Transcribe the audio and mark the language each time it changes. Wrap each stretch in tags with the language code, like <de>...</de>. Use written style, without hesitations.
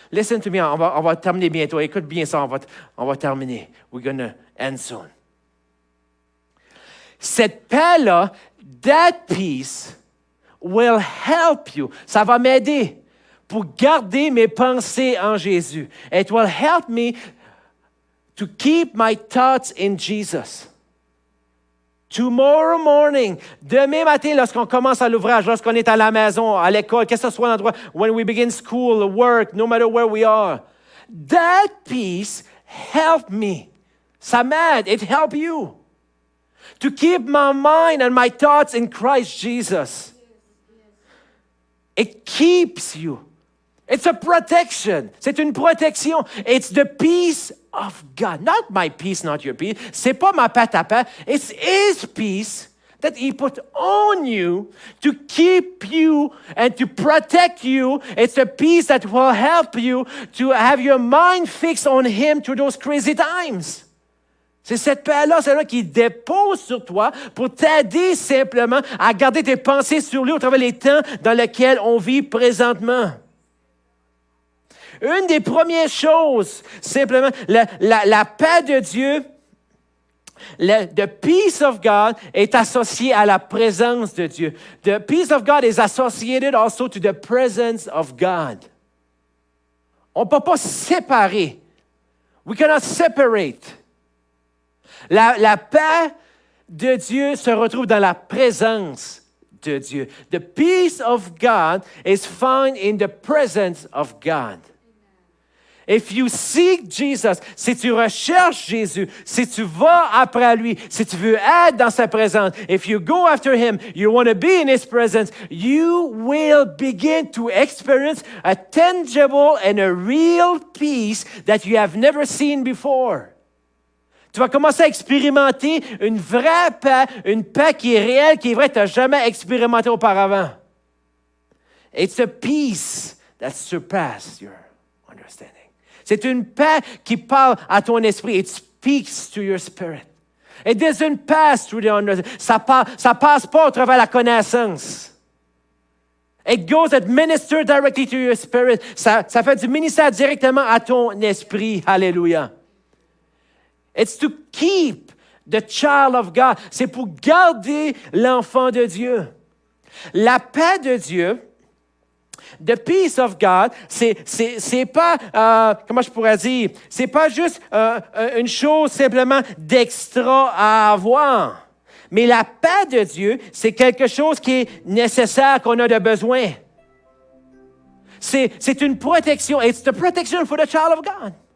<en>Listen to me,</en> <fr>on va terminer bientôt. Écoute bien ça, on va terminer.</fr> <en>We're going to end soon.</en> <fr>Cette paix-là,</fr> <en>that peace will help you.</en> <fr>Ça va m'aider pour garder mes pensées en Jésus.</fr> <en>It will help me to keep my thoughts in Jesus. Tomorrow morning,</en> <fr>demain matin, lorsqu'on commence à l'ouvrage, lorsqu'on est à la maison, à l'école, qu'est-ce que ce soit l'endroit,</fr> <en>when we begin school, work, no matter where we are, that peace help me.</en> <fr>Ça m'aide.</fr> <en>It help you. To keep my mind and my thoughts in Christ Jesus. It keeps you. It's a protection.</en> <fr>C'est une protection.</fr> <en>It's the peace of God. Not my peace, not your peace.</en> <fr>C'est pas ma paix, ta paix.</fr> <en>It's His peace that He put on you to keep you and to protect you. It's a peace that will help you to have your mind fixed on Him through those crazy times.</en> <fr>C'est cette paix-là, celle-là qui dépose sur toi pour t'aider simplement à garder tes pensées sur lui au travers des temps dans lesquels on vit présentement. Une des premières choses, simplement, la paix de Dieu,</fr> <en>the peace of God</en> <fr>est associée à la présence de Dieu.</fr> <en>The peace of God is associated also to the presence of God.</en> <fr>On ne peut pas séparer.</fr> <en>We cannot separate.</en> <fr>La paix de Dieu se retrouve dans la présence de Dieu.</fr> <en>The peace of God is found in the presence of God. If you seek Jesus,</en> <fr>si tu recherches Jésus, si tu vas après lui, si tu veux être dans sa présence,</fr> <en>if you go after him, you want to be in his presence, you will begin to experience a tangible and a real peace that you have never seen before.</en> <fr>Tu vas commencer à expérimenter une vraie paix, une paix qui est réelle, qui est vraie, que tu n'as jamais expérimenté auparavant.</fr> <en>It's a peace that surpasses your understanding.</en> <fr>C'est une paix qui parle à ton esprit.</fr> <en>It speaks to your spirit. It doesn't pass through the understanding.</en> <fr>Ça passe pas au travers de la connaissance.</fr> <en>It goes and ministers directly to your spirit.</en> <fr>Ça fait du ministère directement à ton esprit. Alléluia.</fr> <en>It's to keep the child of God.</en> <fr>C'est pour garder l'enfant de Dieu. La paix de Dieu,</fr> <en>the peace of God,</en> <fr>c'est pas, comment je pourrais dire, c'est pas juste une chose simplement d'extra à avoir. Mais la paix de Dieu, c'est quelque chose qui est nécessaire, qu'on a de besoin. C'est une protection.</fr> <en>It's the protection for the child of God.</en>